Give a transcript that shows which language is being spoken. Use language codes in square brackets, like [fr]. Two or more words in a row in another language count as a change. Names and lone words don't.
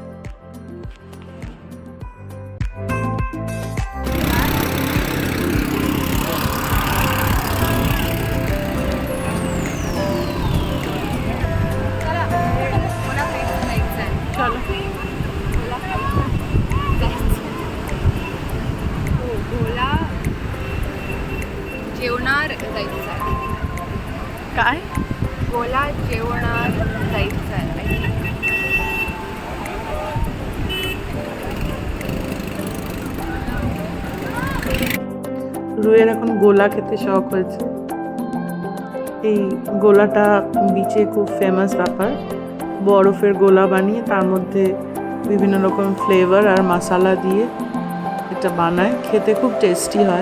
[bn] চলো [mr] गोला जेवणार जायचं आहे. काय गोला जेवणार जायचं आहे. [bn] রুয়ের এখন গোলা খেতে শখ হয়েছে। এই গোলাটা বিচে খুব ফেমাস ব্যাপার। বরফের গোলা বানিয়ে তার মধ্যে বিভিন্ন রকম ফ্লেভার আর মশলা দিয়ে এটা বানায়, খেতে খুব টেস্টি হয়।